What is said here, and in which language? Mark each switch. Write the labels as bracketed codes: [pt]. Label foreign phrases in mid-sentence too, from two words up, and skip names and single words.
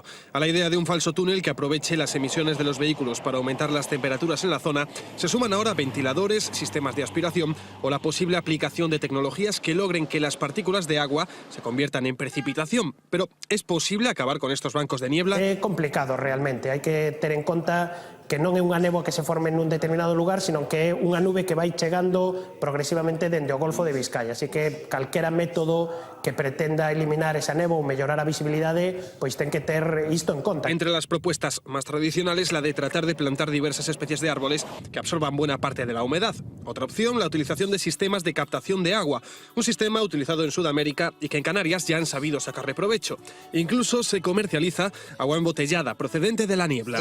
[es] A la idea de un falso túnel que aproveche las emisiones de los vehículos para aumentar las temperaturas en la zona, se suman ahora ventiladores, sistemas de aspiración o la posible aplicación de tecnologías que logren que las partículas de agua se conviertan en precipitación. Pero, ¿es posible acabar con estos bancos de niebla? [gl] É complicado realmente, hai que ter en conta que non é unha néboa que se forme nun determinado lugar, sino que é unha nube que vai chegando progresivamente dende o Golfo de Vizcaya. Así que calquera método que pretenda eliminar esa néboa ou mellorar a visibilidade, pois ten que ter isto en conta. [es] Entre las propuestas más tradicionales, la de tratar de plantar diversas especies de árboles que absorban buena parte de la humedad. Otra opción, la utilización de sistemas de captación de agua, un sistema utilizado en Sudamérica y que en Canarias ya han sabido sacarle provecho. Incluso se comercializa agua embotellada procedente de la niebla.